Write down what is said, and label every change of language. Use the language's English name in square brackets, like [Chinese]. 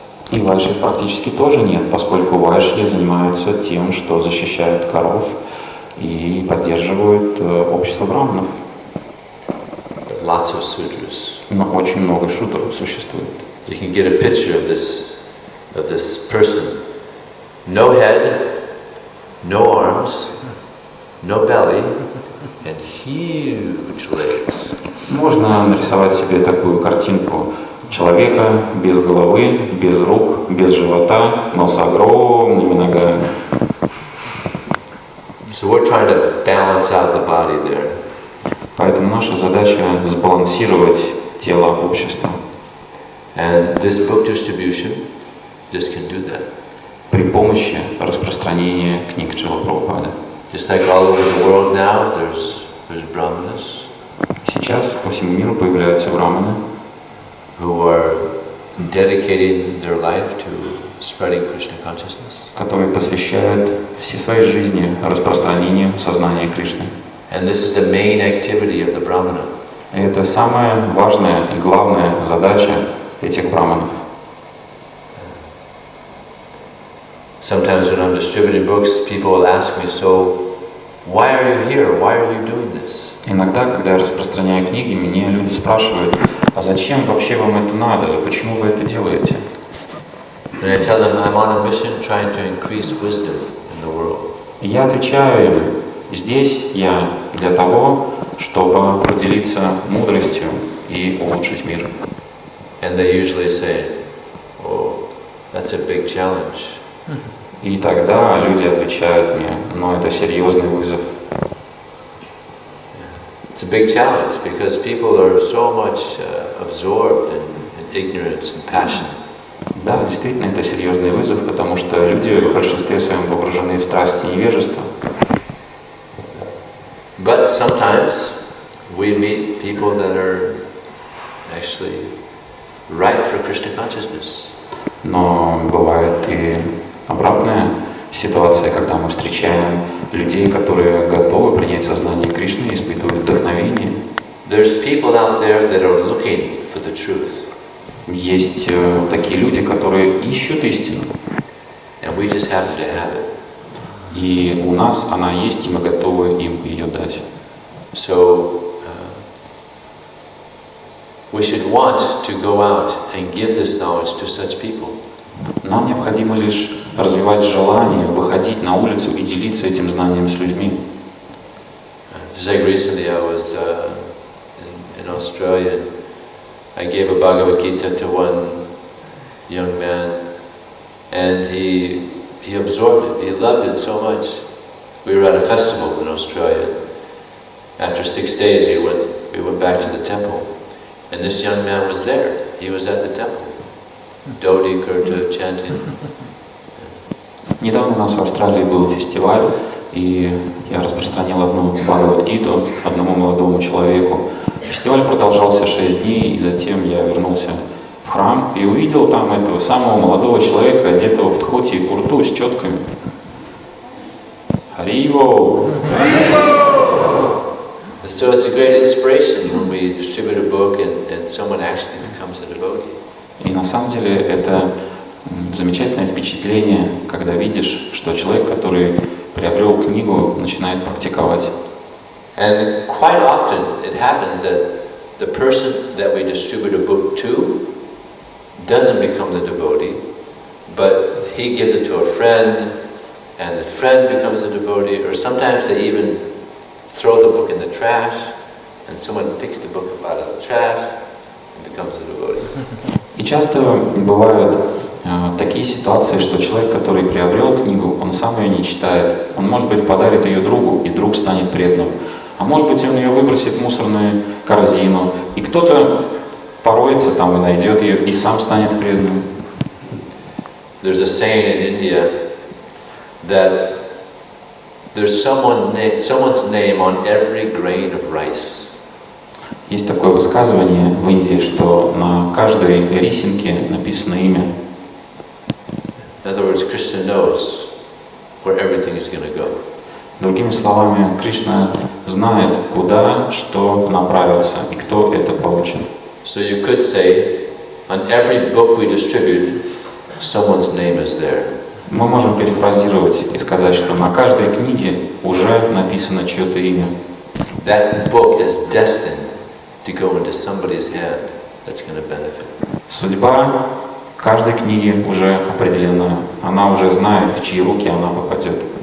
[Russian] И вайши практически тоже нет, поскольку вайши занимаются тем, что защищают коров и поддерживают общество браманов. [English] Lots of sudras. [Russian] Но очень много шудр существует. [English] You can get a picture of this person. No head, no arms, no belly, and huge legs. [Russian] Можно нарисовать себе такую картинку человека без головы, без рук, без живота, но с огромными ногами. [English] So we're trying to balance out the body there. [Russian] Поэтому наша задача сбалансировать тело общества. [English] And this book distribution, this can do that. [Russian] При помощи распространения книг Шрилы Прабхупады. [English] Just like all over the world now, there's brahmanas. [Russian] Сейчас по всему миру появляются браманы, [English] who are dedicating their life to spreading Krishna consciousness. [Russian] которые посвящают все свои жизни распространению сознания Кришны. [English] And this is the main activity of the brahmana. [Russian] И это самая важная и главная задача этих браманов. [English] Sometimes when I'm distributing books, people will ask me, so why are you here? Why are you doing this? [Russian] Иногда, когда я распространяю книги, меня люди спрашивают, а зачем вообще вам это надо? Почему вы это делаете? [English] And I tell them I'm on a mission trying to increase wisdom in the world. [Russian] И я отвечаю им, здесь я для того, чтобы поделиться мудростью и улучшить мир. [English] And they usually say, oh, that's a big challenge. [Russian] И тогда люди отвечают мне, но это серьезный вызов. [English] It's a big challenge because people are so much absorbed in ignorance and passion. [Russian] Да, действительно, это серьезный вызов, потому что люди в большинстве своем погружены в страсть и невежество. [English] But sometimes we meet people that are actually ripe for Krishna consciousness. [Russian] Но бывает и обратная ситуация, когда мы встречаем людей, которые готовы принять сознание Кришны и испытывают вдохновение. [English] There's people out there that are looking for the truth. [Russian] Есть такие люди, которые ищут истину. [English] And we just happen to have it. [Russian] И у нас она есть, и мы готовы им ее дать. [English] So we should want to go out and give this knowledge to such people. [Russian] Нам необходимо лишь развивать желание выходить на улицу и делиться этим знанием с людьми. [English] Just like recently I was in Australia, I gave a Bhagavad Gita to one young man, and he absorbed it. He loved it so much. We were at a festival in Australia. After 6 days, we went back to the temple, and this young man was there. He was at the temple, Dodi Kurta chanting. [Russian] Недавно у нас в Австралии был фестиваль, и я распространил одну Бхагавад-гиту одному молодому человеку. Фестиваль продолжался 6 дней, и затем я вернулся в храм и увидел там этого самого молодого человека, одетого в тхоти и курту с четками. Хариво! [English] So it's a great inspiration when we distribute a book and someone actually becomes a devotee. [Russian] И на самом деле это замечательное впечатление, когда видишь, что человек, который приобрел книгу, начинает практиковать. [English] And quite often it happens that the person that we distribute a book to doesn't become the devotee, but he gives it to a friend, and the friend becomes a devotee, or sometimes they even throw the book in the trash, and someone picks the book up out of the trash and becomes a devotee. [Russian] И часто бывают такие ситуации, что человек, который приобрел книгу, он сам ее не читает. Он, может быть, подарит ее другу, и друг станет преданным. А может быть, он ее выбросит в мусорную корзину, и кто-то пороется там и найдет ее, и сам станет преданным. [English] There's a saying in India that there's someone's name on every grain of rice. [Russian] Есть такое высказывание в Индии, что на каждой рисинке написано имя. [English] In other words, Krishna knows where everything is going to go. [Russian] Другими словами, Кришна знает, куда, что направится и кто это получит. [English] So you could say, on every book we distribute, someone's name is there. [Russian] Мы можем перефразировать и сказать, что на каждой книге уже написано чье-то имя. [English] That book is destined to go into somebody's hand that's going to benefit. [Russian] Судьба каждой книги уже определена. Она уже знает, в чьи руки она попадет.